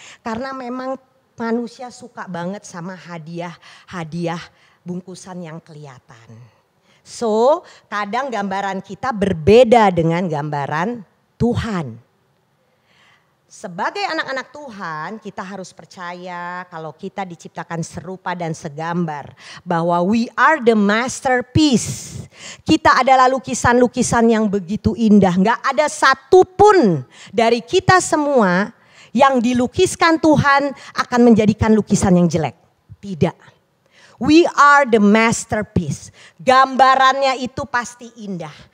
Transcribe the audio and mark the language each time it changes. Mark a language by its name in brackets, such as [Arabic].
[Indonesian] Karena memang manusia suka banget sama hadiah bungkusan yang kelihatan. So, kadang gambaran kita berbeda dengan gambaran Tuhan. Sebagai anak-anak Tuhan, kita harus percaya kalau kita diciptakan serupa dan segambar. Bahwa [English] we are the masterpiece. [Indonesian] Kita adalah lukisan-lukisan yang begitu indah. Gak ada satupun dari kita semua yang dilukiskan Tuhan akan menjadikan lukisan yang jelek. Tidak. [English] We are the masterpiece. [Indonesian] Gambarannya itu pasti indah.